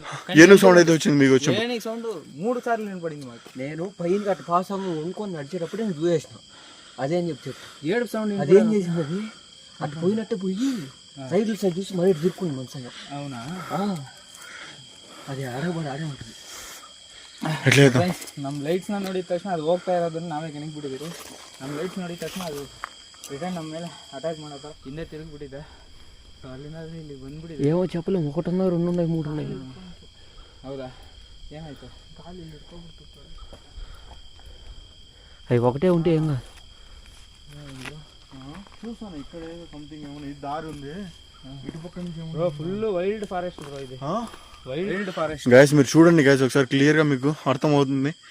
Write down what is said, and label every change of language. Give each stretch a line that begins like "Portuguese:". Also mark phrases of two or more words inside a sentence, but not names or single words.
Telugu: ఏనుగు సౌండ్ అయితే వచ్చింది మీకు వచ్చి. ఏనుగు సౌండ్ 3 సార్లు వినపడింది మాకు. నేను పైన అటు పాస్ అవ్వ ఇంకొని నడిచేటప్పుడే నేను చూసేసిన. అదే అని చెప్పి ఏడుపు సౌండ్ అదేం చేసింది, అది అటు పోయినట్టే పోయి సైడ్ చూసి మరీ తిరుక్కుంది మనసుగా. అవునా? అది ಆಡೇ ఉంటుంది.
Kannada: ನಮ್ಮ ಲೈಟ್ಸ್ನ ನೋಡಿದ ತಕ್ಷಣ ಅದು ಹೋಗ್ತಾ ಇರೋದನ್ನ ನಾವೇ ಕೆಣಕ್ಬಿಟ್ಟಿದ್ದೀವಿ. ನಮ್ಮ ಲೈಟ್ಸ್ ನೋಡಿದ ತಕ್ಷಣ ಅದು ರಿಟರ್ನ್ ನಮ್ಮ ಮೇಲೆ ಅಟ್ಯಾಕ್ ಮಾಡತ್ತ ಹಿಂದೆ ತಿರುಗಿಬಿಟ್ಟಿದೆ. ಸೊ ಅಲ್ಲಿಂದ ಇಲ್ಲಿ ಬಂದ್ಬಿಟ್ಟಿದೆ.
Telugu: ఏమో చెప్పలేము, 1 ఉన్నాయి 2 ఉన్నాయి 3 ఉన్నాయి.
Kannada: ಹೌದಾ? ಏನಾಯ್ತು? ಕಾಲು ಇಲ್ಲಿ ಹಿಡ್ಕೊಬಿಡ್ತು.
Telugu: అవి ఒకటే ఉంటే ఏం కాదు. చూసాను ఇక్కడ సంథింగ్ ఏమైనా ఈ దారి ఉంది ఇటు పక్క నుంచి. బ్రో
English: full wild forest
Telugu: బ్రో ఇది.
English: wild forest
Telugu: గైస్ మీరు చూడండి గైస్ ఒకసారి క్లియర్గా మీకు అర్థమవుతుంది.